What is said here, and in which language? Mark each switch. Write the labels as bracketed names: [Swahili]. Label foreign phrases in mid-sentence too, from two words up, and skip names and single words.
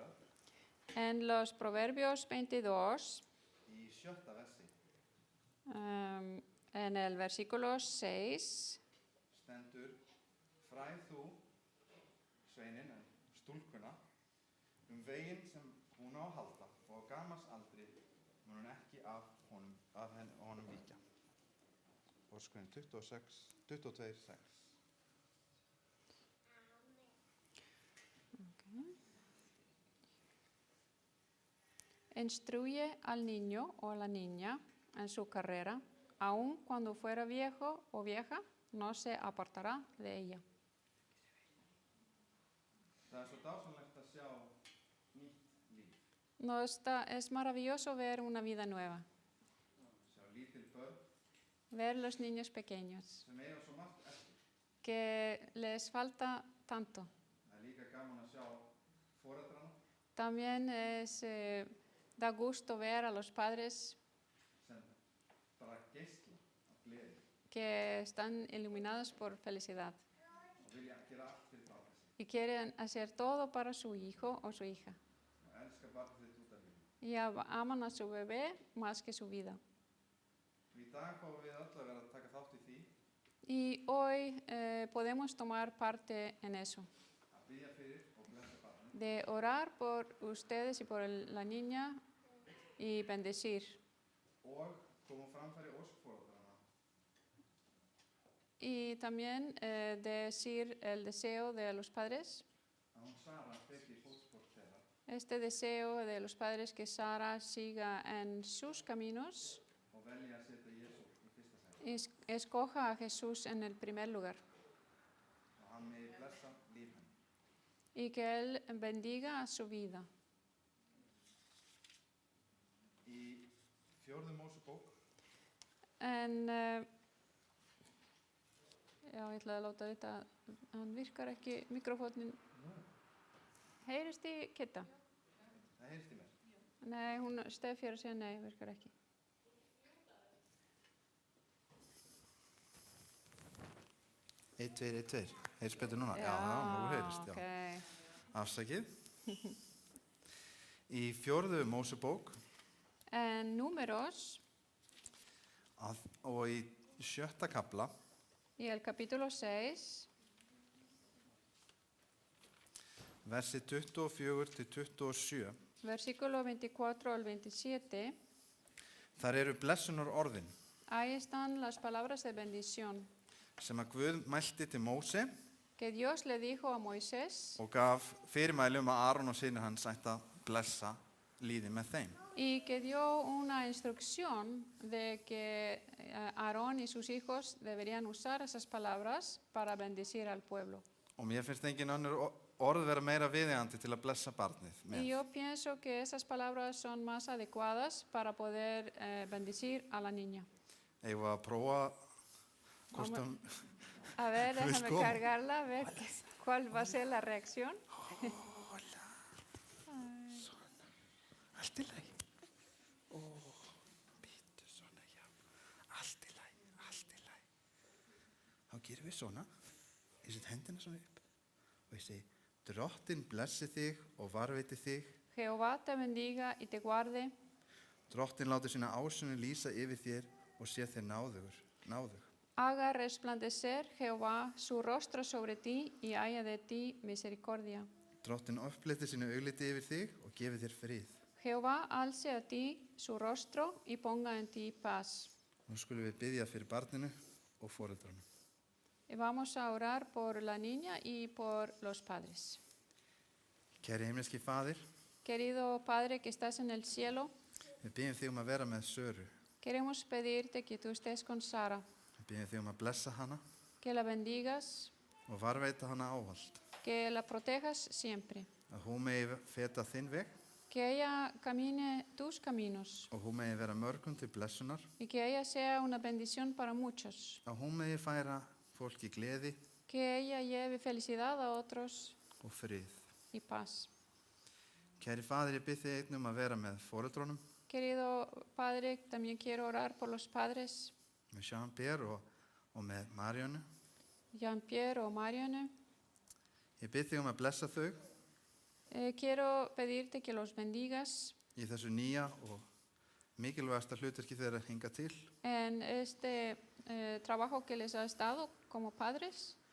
[Spanish] En los Proverbios 22, [Icelandic] í 7. versi [Spanish] en el versículo 6, [Icelandic] stendur: Fræð þú sveininn en stúlkuna veginn sem hún á að halda og á gamals aldri mun hún ekki af honum víkja. Orðskjóðun 22:6. [Spanish] instruye al niño o a la niña en su carrera, aun cuando fuera viejo o vieja, no se apartará de ella. [Icelandic] Það svo dásamlegt að sjá nýtt líf. [Spanish] Es maravilloso ver una vida nueva, [Icelandic] Sjá lítil börn [Spanish] ver los niños pequeños, [Icelandic] sem eiga svo margt eftir. [Spanish] que les falta tanto. [Icelandic] Það líka gaman að sjá foreldrana [Spanish] También da gusto ver a los padres [Icelandic] sem bara geisla af gleði [Spanish] que están iluminados por felicidad [Icelandic] og vilja gera allt fyrir barnið sitt. [Spanish] y quieren hacer todo para su hijo o su hija. [Icelandic] Og elska barnið þitt út af lífinu. [Spanish] Y aman a su bebé más que su vida. [Icelandic] Og í dag fáum við öll að vera að taka þátt í því [Spanish] Y hoy podemos tomar parte en eso, [Icelandic] að biðja fyrir og blessa barnið [Spanish] de orar por ustedes y por la niña y bendecir. [Icelandic] og koma á framfæri ósk foreldrana [Spanish] Y también decir el deseo de los padres, [Icelandic] að hún Sara feti í fótspor þeirra [Spanish] este deseo de los padres que Sara siga en sus caminos [Icelandic] og velja að setja Jesú í fyrsta sæti. [Spanish] y escoja a Jesús en el primer lugar. [Icelandic] Og hann megi blessa líf henni. [Spanish] Y que Él bendiga su vida. [Icelandic] Í 4. Mósebók En já, ég ætlaði að láta þetta, hann virkar ekki, mikrofónin. Heyrist í Kitta? það heyrst í mér. Nei, hún Stefjör að segja nei, virkar ekki. Eitt, tveir. Heyrst betur núna? Já, nú heyrist, já. Okay. Afsakið. Í 4. Mósebók [Spanish] En Números, [Icelandic] og í 7. kafla [Spanish] y el capítulo 6, [Icelandic] versi 24 til 27 [Spanish] versículo 24 al 27, [Icelandic] þar eru blessunar orðin [Spanish] ahí están las palabras de bendición [Icelandic] sem að Guð mælti til Móse [Spanish] que Dios le dijo a Moisés [Icelandic] og gaf fyrirmæli að Aron og synir hans ætti að blessa líði með þeim. [Spanish] y que dio una instrucción de que Aarón y sus hijos deberían usar esas palabras para bendecir al pueblo. [Icelandic] Og mér finnst engin önnur orð vera meira viðeigandi til að blessa barnið [Spanish] Y [Icelandic] með. [Spanish] yo pienso que esas palabras son más adecuadas para poder bendecir a la niña. [Icelandic] Eigum við að prófa hvort [Spanish] Vamos. [Icelandic] hún... [Spanish] A ver, Luis, déjame ¿cómo? cargarla, a ver cuál va a ser la reacción. [Icelandic] Allt í lagi. Ó, býttu svona, já. Allt í lagi. Þá gerum við svona. Ég set hendina svona upp. Og ég segi, Drottinn blessi þig og varveiti þig. [Spanish] Jehová te bendiga y te guarde. [Icelandic] Drottinn láti sína ásýn lýsa yfir þér og sé þér náðug. [Spanish] Haga resplandecer Jehová su rostro sobre ti y haya de ti misericordia. [Icelandic] Drottinn upplyfti sínu augliti yfir þig og gefi þér frið. [Spanish] Jehová alce a ti su rostro y ponga en ti paz. [Icelandic] Nú skulum við biðja fyrir barninu og foreldrunum. [Spanish] Y vamos a orar por la niña y por los padres. [Icelandic] Kæri himneski faðir, [Spanish] Querido Padre que estás en el cielo, [Icelandic] við biðjum þig að vera með Söru. [Spanish] queremos pedirte que tú estés con Sara, [Icelandic] Við biðjum þig að blessa hana [Spanish] que la bendigas, [Icelandic] og varveita hana ávallt. [Spanish] que la protejas siempre, [Icelandic] Að hún megi feta þinn veg [Spanish] que ella camine tus caminos [Icelandic] og hún megi vera mörgum til blessunar. [Spanish] y que ella sea una bendición para muchos, [Icelandic] Að hún megi færa fólki gleði [Spanish] que ella lleve felicidad a otros [Icelandic] og frið. [Spanish] y paz. [Icelandic] Kæri faðir, ég bið þig einnig að vera með foreldrunum, [Spanish] Querido Padre, también quiero orar por los padres, [Icelandic] með Jean-Pierre og með Marionu. [Spanish] Jean-Pierre o Marianne. [Icelandic] Ég bið þig að blessa þau [Spanish] Quiero pedirte que los bendigas [Icelandic] í þessu nýja og mikilvægasta hlutverki þeirra hinga til. [Spanish] en este trabajo que les has dado como padres.